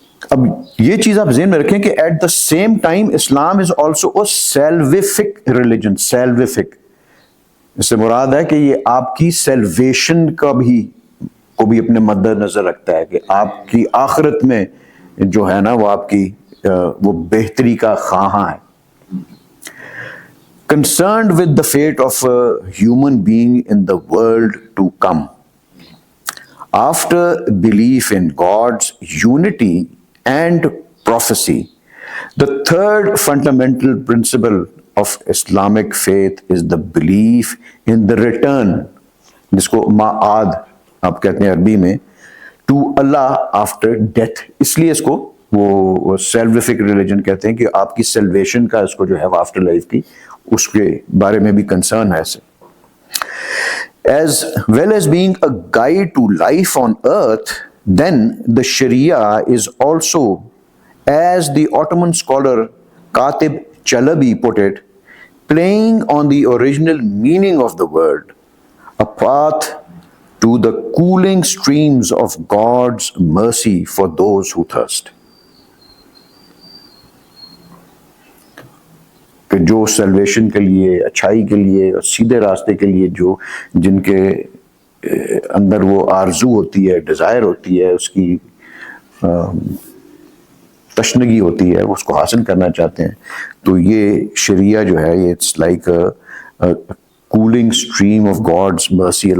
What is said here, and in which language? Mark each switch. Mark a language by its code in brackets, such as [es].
[ur] اب یہ چیز آپ ذہن میں رکھیں کہ [en] At the same time Islam is also a salvific religion. [ur] سیلویفک اس سے مراد ہے کہ یہ آپ کی سیلویشن کو بھی اپنے مد نظر رکھتا ہے کہ آپ کی آخرت میں جو ہے نا وہ آپ کی وہ بہتری کا خواہاں ہے. [en] Concerned with the fate of a human being in the world to come. After belief in God's unity and prophecy, the third fundamental principle of Islamic faith is the belief in the return, [ur] جس کو معاد آپ کہتے ہیں عربی میں, [en] to Allah after death. [ur] اس لیے اس کو وہ سیلویفک ریلیجن کہتے ہیں کہ آپ کی سیلویشن کا اس کو جو ہے آفٹر لائف کی اس کے بارے میں بھی کنسرن ہے. [en] As well as being a guide to life on earth, then the Sharia is also, as the Ottoman scholar Katib Chalabi put it, playing on the original meaning of the word, a path to the cooling streams of God's mercy for those who thirst. [ur] کہ جو salvation کے لیے, اچھائی کے لیے اور سیدھے راستے کے لیے جن کے اندر وہ آرزو ہوتی ہے, ڈیزائر ہوتی ہے, اس کی تشنگی ہوتی ہے, وہ اس کو حاصل کرنا چاہتے ہیں, تو یہ شریعہ جو ہے یہ [en] It's like cooling stream of God's mercy.